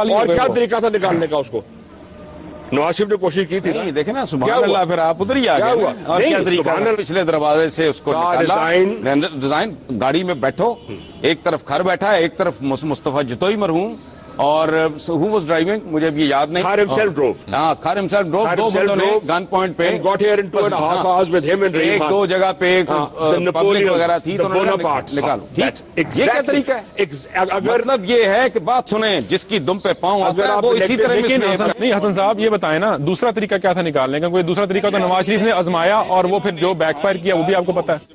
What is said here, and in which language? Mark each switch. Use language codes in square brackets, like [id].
[ur] اور کیا طریقہ تھا نکالنے کا اس کو؟ نواز شریف نے کوشش کی تھی. دیکھیں نا, سبحان اللہ, پھر آپ ادھر ہی آ گئے. اور کیا طریقہ, پچھلے دروازے سے اس کو ڈیزائن, گاڑی میں بیٹھو, ایک طرف کھر بیٹھا ہے, ایک طرف مصطفیٰ جتوئی مرحوم, اور [en] who was driving [ur] مجھے اب یہ یاد نہیں. [en] Khan himself drove. ہاں, Khan himself drove. [ur] دو بندوں نے گن پوائنٹ پہ [en] got here in 2.5 hours with him and Rahim Khan. [ur] ایک دو جگہ پہ پبلک وغیرہ تھی تو نکالو. یہ کیا طریقہ ہے؟ مطلب یہ ہے کہ بات سنیں, جس کی دم پہ پاؤں اگر آپ وہ اسی طرح نہیں. حسن صاحب یہ بتائیں نا, دوسرا طریقہ کیا تھا نکالنے کا؟ کوئی دوسرا طریقہ تو نواز شریف نے آزمایا اور وہ پھر جو بیک فائر کیا وہ بھی آپ کو پتا ہے